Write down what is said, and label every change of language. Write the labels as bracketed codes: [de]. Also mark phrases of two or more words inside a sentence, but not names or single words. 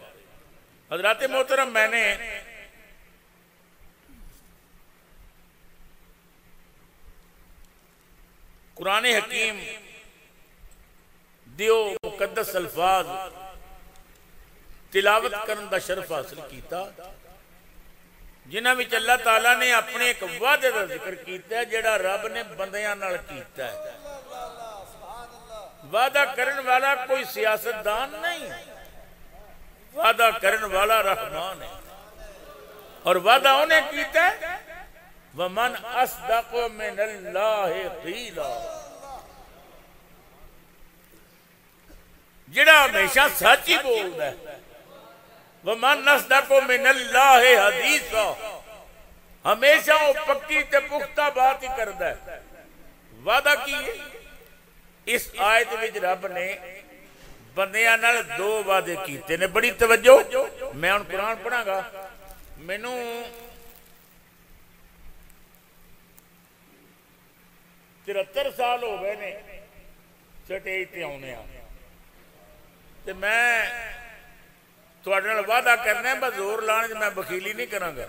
[pa] حضرات محترم میں نے قرآن حکیم دیو مقدس الفاظ تلاوت کرن دا شرف حاصل کیتا جنہاں وچ اللہ تعالیٰ نے اپنے ایک وعدے دا ذکر کیتا ہے جڑا رب نے بندیاں نال کیتا ہے. وعدہ کرن والا کوئی سیاستدان نہیں، وعدہ کرن والا رحمان ہے اور وعدہ انہیں کیتا ہے [ar] وَمَنْ أَصْدَقُ مِنَ اللَّهِ قِيلًا، [pa] جڑا ہمیشہ سچ ہی بولدا ہے. [ar] وَمَنْ أَصْدَقُ مِنَ اللَّهِ حَدِيثًا، [pa] ہمیشہ وہ پکی تے پختہ بات ہی کردا ہے. وعدہ کیے اس آیت وچ رب نے بندیاں نال دو وعدے کیتے نے. بڑی توجہ، میں ان قرآن پڑھاں گا. مینوں 73 سال ہو گئے نے سٹیج تے آنے تے میں تھوڑے نال وعدہ کرنا ہے بس زور لانے میں بخیلی نہیں کراں گا.